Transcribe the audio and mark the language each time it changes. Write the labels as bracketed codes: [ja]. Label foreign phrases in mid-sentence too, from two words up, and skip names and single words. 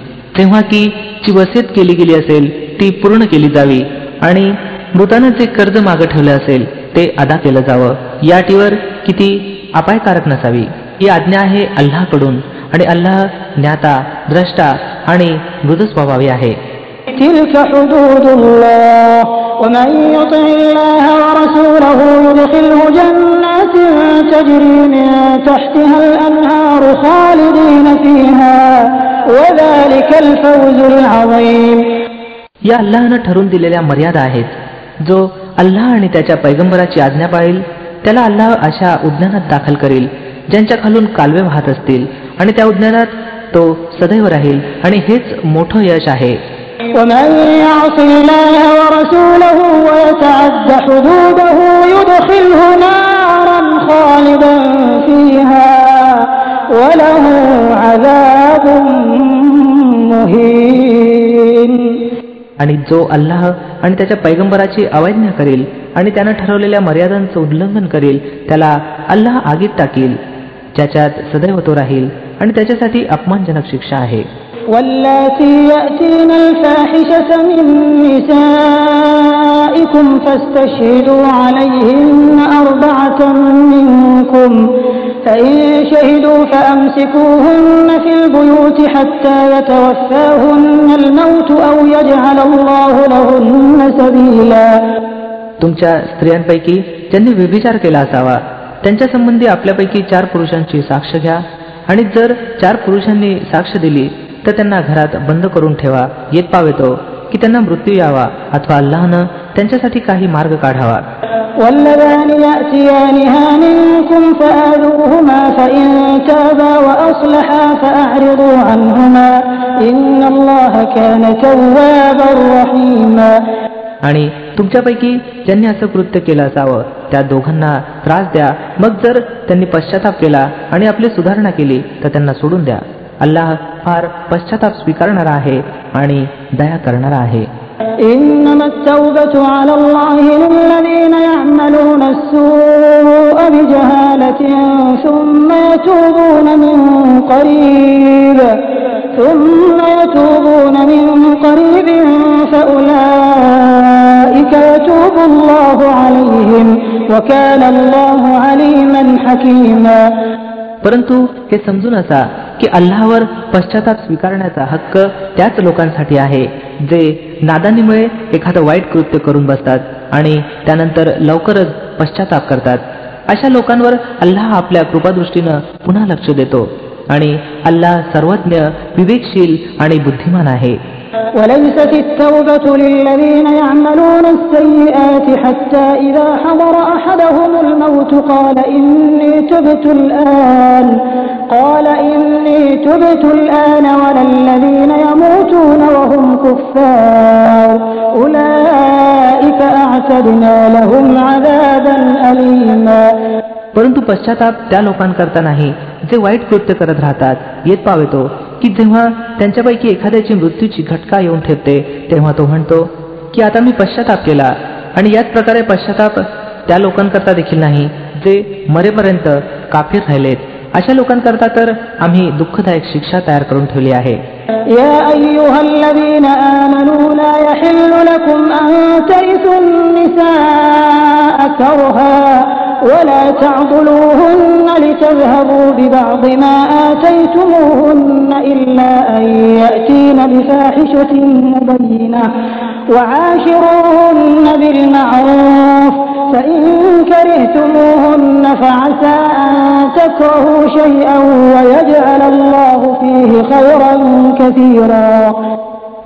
[mr] तेव्हा की जी वसियत केली गेली असेल ती पूर्ण केली जावी आणि मृतानं जे कर्ज मागं ठेवलं असेल ते अदा केलं जावं. या अटीवर किती अपायकारक नसावी. ही आज्ञा आहे अल्लाहकडून आणि अल्लाह ज्ञाता, द्रष्टा आणि मृदू स्वभावी आहे. [ar] تلك حدود الله ومن يطع الله ورسوله يدخله جنات تجري من تحتها الأنهار خالدين فيها وذلك الفوز العظيم. [mr] या अल्लाहनं ठरवून दिलेल्या मर्यादा आहेत. जो अल्लाह आणि त्याच्या पैगंबराची आज्ञा पाळेल त्याला अल्लाह अशा उद्यानात दाखल करेल ज्यांच्या खालून कालवे वाहत असतील आणि त्या उद्यानात तो सदैव राहील आणि हेच मोठं यश आहे. [ar] ومن يعص الله ورسوله ويتعد حدوده يدخله نارا خالدا فيها وله عذاب مهين. [mr] आणि जो अल्लाह आणि त्याच्या पैगंबराची अवज्ञा करेल आणि त्यानं ठरवलेल्या मर्यादांचं उल्लंघन करेल त्याला अल्लाह आगीत टाकील ज्याच्यात सदैव तो राहील आणि त्याच्यासाठी अपमानजनक शिक्षा आहे. [ar] واللاتي يأتين الفاحشة من نسائكم فاستشهدوا عليهن 4 منكم فإن شهدوا فأمسكوهن في البيوت حتى يتوفاهن الموت أو يجعل الله لهن سبيلا. [mr] तुमच्या स्त्रियांपैकी ज्यांनी व्यभिचार केला असावा त्यांच्या संबंधी आपल्यापैकी 4 पुरुषांची साक्ष घ्या आणि जर 4 पुरुषांनी साक्ष दिली तर त्यांना घरात बंद करून ठेवा येत पावेतो की त्यांना मृत्यू यावा अथवा अल्लाहनं त्यांच्यासाठी काही मार्ग काढावा. [ar] واللذان يأتيانها منكم فآذوهما فإن تابا وأصلحا فأعرضوا عنهما إن الله كان توابا رحيما. [mr] आणि तुमच्यापैकी ज्यांनी असं कृत्य केलं असावं त्या दोघांना त्रास द्या. मग जर त्यांनी पश्चाताप केला आणि आपली सुधारणा केली तर त्यांना सोडून द्या. अल्लाह फार पश्चाताप स्वीकारणारा आहे आणि दया करणारा आहे. [ar] إنما التوبة على الله للذين يعملون السوء بجهالة ثم يتوبون من قريب فأولئك يتوب الله عليهم وكان الله عليما حكيما. [mr] परंतु हे समजून असा की अल्लाहवर पश्चाताप स्वीकारण्याचा हक्क त्याच लोकांसाठी आहे जे नादानीमुळे एखादं वाईट कृत्य करून बसतात आणि त्यानंतर लवकरच पश्चाताप करतात. अशा लोकांवर अल्लाह आपल्या कृपादृष्टीनं पुन्हा लक्ष देतो आणि अल्लाह सर्वज्ञ, विवेकशील आणि बुद्धिमान आहे. [ar] وليست التوبة للذين يعملون السيئات حتى إذا حضر أحدهم الموت قال إني تبت الآن ولا الذين يموتون وهم كفار أولئك أعتدنا لهم عذابا أليما. [mr] परंतु पश्चाताप त्या लोकांकरता नाही जे वाईट कृत्य करत राहतात. येत पावेतो की जेव्हा त्यांच्यापैकी एखाद्याची मृत्यूची घटका येऊन ठेपते तेव्हा तो म्हणतो की आता मी पश्चाताप केला. आणि याच प्रकारे पश्चाताप त्या लोकांकरता देखील नाही जे मरेपर्यंत काफीर राहिलेत. अशा लोकांकरता तर आम्ही दुःखदायक शिक्षा तयार करून ठेवली आहे. [ar] يا أيها الذين آمنوا لا يحل لكم أن ترثوا النساء كرها ولا تعضلوهن لتذهبوا ببعض ما آتيتموهن إلا أن يأتين بفاحشة مبينة وعاشروهن بالمعروف فإن كرهتموهن فعسى أن تكرهوا شيئا ويجعل الله فيه خيرا كثيرا.